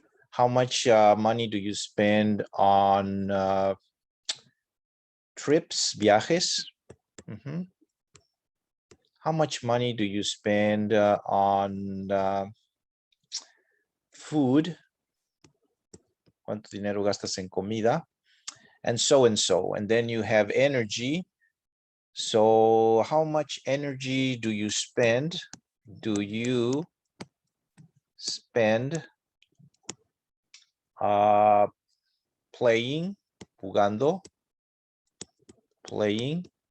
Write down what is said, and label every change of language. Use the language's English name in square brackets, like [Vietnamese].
[English] How much money do you spend on trips, viajes? How much money do you spend on food? [Spanish] ¿Cuánto dinero gastas en comida? [English] And so. And then you have energy. So how much energy do you spend? Do you spend playing, jugando, playing?